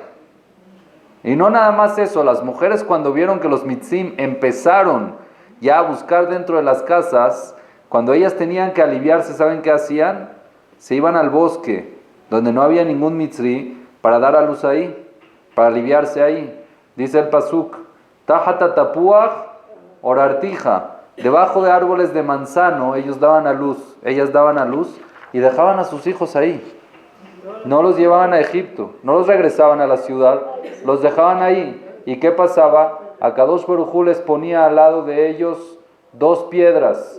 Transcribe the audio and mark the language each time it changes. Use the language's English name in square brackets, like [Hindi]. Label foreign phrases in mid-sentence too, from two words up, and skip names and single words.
[Spanish] Y no nada más eso, las mujeres cuando vieron que los mitzim empezaron ya a buscar dentro de las casas, cuando ellas tenían que aliviarse, ¿saben qué hacían? Se iban al bosque, donde no había ningún mitzri, para dar a luz ahí, para aliviarse ahí. Dice el pasuk, [Hebrew] תחת התפוח עוררתיך, [Spanish] debajo de árboles de manzano ellas daban a luz y dejaban a sus hijos ahí. No los llevaban a Egipto, no los regresaban a la ciudad, los dejaban ahí. ¿Y qué pasaba? [Hebrew] הקדוש ברוך הוא [Spanish] les ponía al lado de ellos 2 piedras.